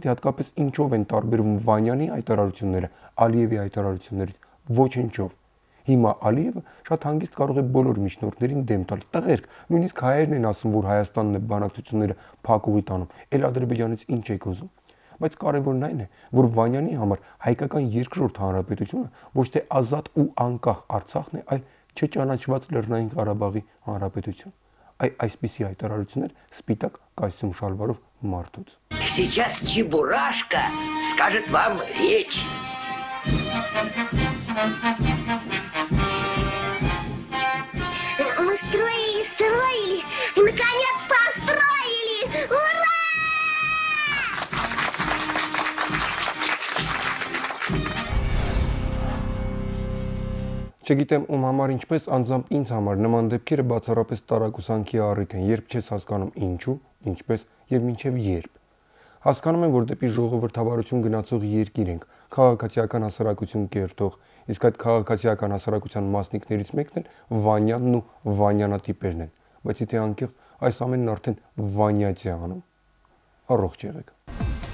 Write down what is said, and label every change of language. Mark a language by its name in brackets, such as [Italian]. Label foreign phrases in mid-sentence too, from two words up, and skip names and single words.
[Armenian] թե հատկապես ինչով են տարբերվում Վանյանի հայտարարությունները Ալիևի հայտարարություններից։ Ոչինչով։ Հիմա Ալիևը շատ հանգիստ կարող է բոլոր միջնորդներին դեմ տալ։ Տղերք, նույնիսկ հայերն են ասում, որ Հայաստանն է բանակցությունները փակուղի տանում։ Էլ Ադրբեջանից ինչ եք ուզում։ Բայց կարևորն այն է, որ Վանյանի համար հայկական երկրորդ հանրապետությունը ոչ թե ազատ ու անկախ Արցախն է, այլ չճանաչված Լեռնային Ղարաբաղի հանրապետություն։ Այսպիսի հայտարարություններ սպիտակ կոստյում շալվարով մարդուց։ [Russian] Сейчас Чебурашка скажет вам речь. Мы строили, и наконец построили! Ура! [Armenian] Չգիտեմ ում համար ինչպես, անձամբ ինձ համար նման դեպքերը բացառապես տարակուսանքի առիթ են, երբ չես հասկանում ինչու, ինչպես եւ մինչեւ երբ։ Հասկանում եմ, որ դեպի ժողովրդավարություն գնացող երկիր ենք, քաղաքացիական հասարակություն կերտող, իսկ այդ քաղաքացիական հասարակության մասնիկներից մեկն էլ Վանյանն ու Վանյանատիպերն են, բայց եթե անկեղծ այս ամենն արդեն Վանյաց է անում։ Առողջ եղեք։